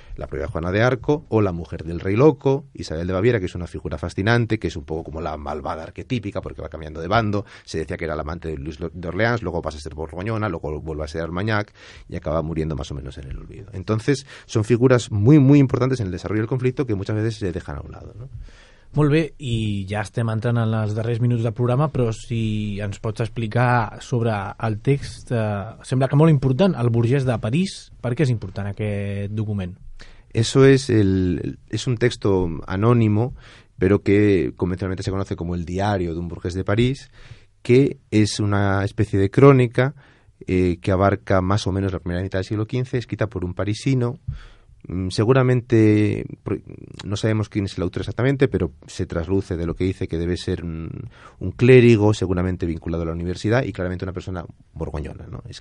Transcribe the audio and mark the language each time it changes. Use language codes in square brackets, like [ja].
[es] La propia Juana de Arco o la mujer del rey loco, Isabel de Baviera, que es una figura fascinante, que es un poco como la malvada arquetípica porque va cambiando de bando. Se decía que era la amante de Luis de Orleans, luego pasa a ser borgoñona, luego vuelve a ser Armagnac y acaba muriendo más o menos en el olvido. Entonces son figuras muy muy importantes en el desarrollo del conflicto que muchas veces se dejan a un lado, ¿no? [ca] Molt bé, i ja estem entrant en els darrers minuts del programa, però si ens pots explicar sobre el text, sembla que molt important, el burgès de París. Per què és important aquest document? [es] Eso es un texto anónimo, pero que convencionalmente se conoce como el diario de un burgués de París, que es una especie de crónica que abarca más o menos la primera mitad del siglo XV, escrita por un parisino. Seguramente no sabemos quién es el autor exactamente, pero se trasluce de lo que dice que debe ser un clérigo, seguramente vinculado a la universidad y claramente una persona borgoñona, ¿no?